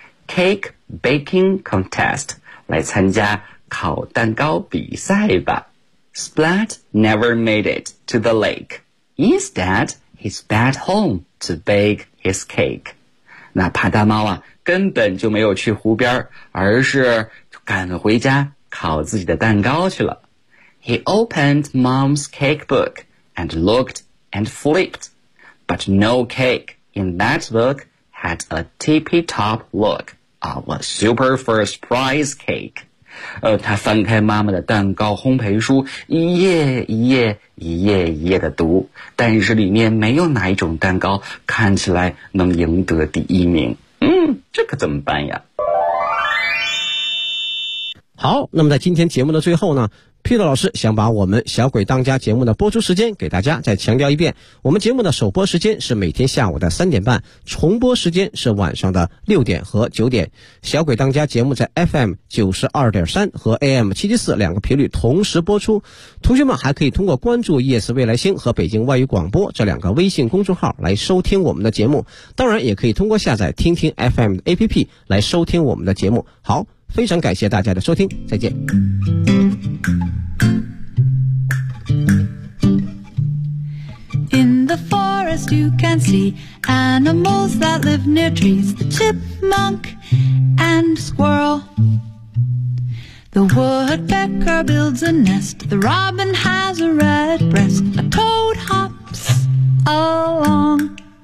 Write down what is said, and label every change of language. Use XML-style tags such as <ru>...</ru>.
<en>Cake baking contest,</en> <zh>来参加烤蛋糕比赛吧。</zh> <en>Splat never made it to the lake. Instead, he sped home to bake his cake.</en> <zh>那帕达猫啊，根本就没有去湖边，而是赶回家烤自己的蛋糕去了。</zh> <en>He opened mom's cake book and looked and flipped. But no cake in that book had a tippy-top look of a super first prize cake.</en> <zh>他翻开妈妈的蛋糕烘焙书，一页一页一页一页的读，但是里面没有哪一种蛋糕看起来能赢得第一名。这可怎么办呀？好，那么在今天节目的最后呢，Peter 老师想把我们小鬼当家节目的播出时间给大家再强调一遍，我们节目的首播时间是每天下午的3:30，重播时间是晚上的6:00和9:00。小鬼当家节目在 FM92.3 和 AM774 两个频率同时播出，同学们还可以通过关注 ES 未来星和北京外语广播这两个微信公众号来收听我们的节目，当然也可以通过下载听听 FM 的 APP 来收听我们的节目。好，非常感谢大家的收听，再见。</zh> <en>In the forest you can see animals that live near trees, the chipmunk and squirrel. The woodpecker builds a nest, the robin has a red breast, a toad hops along.</en>